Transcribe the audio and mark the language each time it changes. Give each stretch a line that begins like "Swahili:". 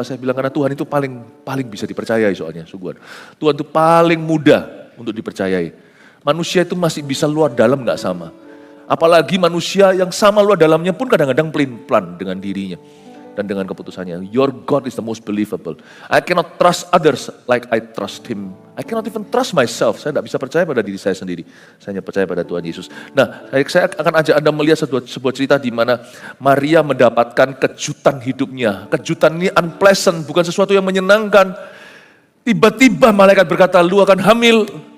Indonesian: Saya bilang karena Tuhan itu paling bisa dipercayai soalnya. Sungguhan. Tuhan itu paling mudah untuk dipercayai. Manusia itu masih bisa luar dalam gak sama. Apalagi manusia yang sama luar dalamnya pun kadang-kadang pelin-pelan dengan dirinya dan dengan keputusannya.
English: Your God is the most believable. I cannot trust others like I trust Him. I cannot even trust myself.
Indonesian: Saya tidak bisa percaya pada diri saya sendiri. Saya hanya percaya pada Tuhan Yesus. Nah, saya akan ajak Anda melihat sebuah cerita di mana Maria mendapatkan kejutan hidupnya. Kejutan ini unpleasant, bukan sesuatu yang menyenangkan. Tiba-tiba malaikat berkata, lu akan hamil.